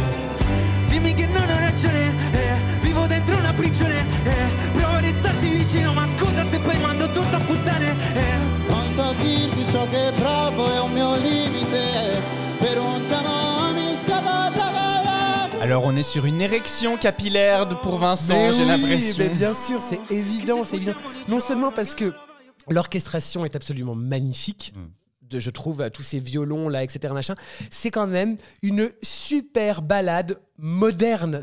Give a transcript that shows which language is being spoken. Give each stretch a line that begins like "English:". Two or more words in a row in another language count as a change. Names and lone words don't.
Italian: Dimmi che non ho ragione, vivo dentro una prigione, provo a restarti vicino ma scusa se poi mando tutto a puttane, non so dirti ciò che provo è un mio limite, per un giorno mi scappa la galla.
French: Alors, on est sur une érection capillaire pour Vincent, Mais j'ai oui, l'impression. mais bien sûr, c'est évident. Non seulement parce que l'orchestration est absolument magnifique. Je trouve tous ces violons là, etc. machin. C'est quand même une super ballade moderne.